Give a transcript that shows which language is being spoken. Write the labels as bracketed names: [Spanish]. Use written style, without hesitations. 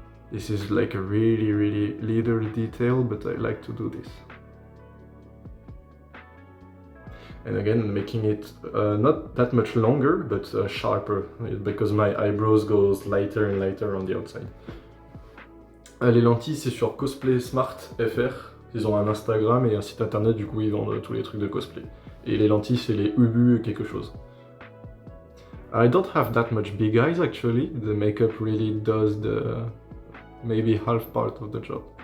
[English] This is like a really little detail, but I like to do this. And again, making it not that much longer, but sharper, because my eyebrows goes lighter and lighter on the outside. [French] Les lentilles, c'est sur Cosplay Smart FR. Ils ont un Instagram et un site internet, du coup ils vendent tous les trucs de cosplay. Et les lentilles, c'est les Ubu quelque chose. [English] I don't have that much big eyes actually. The makeup really does the maybe half part of the job.